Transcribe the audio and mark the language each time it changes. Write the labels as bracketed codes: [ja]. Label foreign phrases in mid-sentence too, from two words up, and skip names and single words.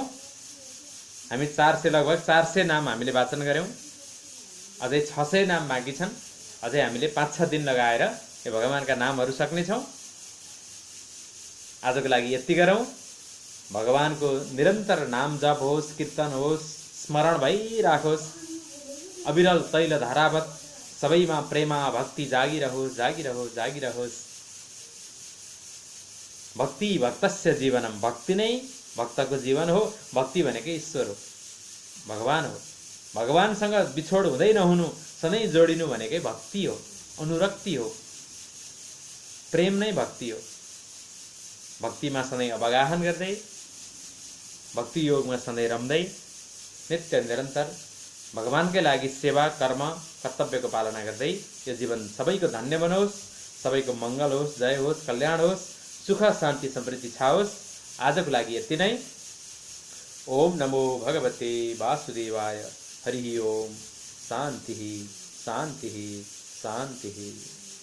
[ne] हामी 400, लगभग 400 नाम हामीले वाचन गऱ्यौँ। अझै 600 नाम बाँकी छन्। अझै हामीले 5-6 दिन लगाएर यो भगवानका नामहरू सक्नेछौँ। आजको लागि यति गरौँ। भगवानको निरन्तर नाम जप होस्, कीर्तन होस्, स्मरण भइराखोस्, अविरल तैल धारावत सबैमा प्रेमा भक्ति जागिरहोस्, जागिरहोस्, जागिरहोस्। [sa] भक्ति भक्तस्य जीवनम, [ne] भक्ति नै भक्तको जीवन हो। भक्ति भनेकै ईश्वर हो, भगवान हो। भगवानसँग बिछोड हुँदै नहुनु, सधैँ जोडिनु भनेकै भक्ति हो, अनुरक्ति हो। प्रेम नै भक्ति हो। भक्तिमा सधैँ अवगाहन गर्दै, भक्ति योगमा सधैँ रम्दै, नित्य निरन्तर भगवानकै लागि सेवा, कर्म, कर्तव्यको पालना गर्दै यो जीवन सबैको धन्य बनोस्, सबैको मङ्गल होस्, जय होस्, कल्याण होस्, सुख शान्ति समृद्धि छाओस्। आजको लागि यति नै। [sa] ओम नमो भगवते वासुदेवाय। हरि ओम। शान्ति शान्ति शान्ति।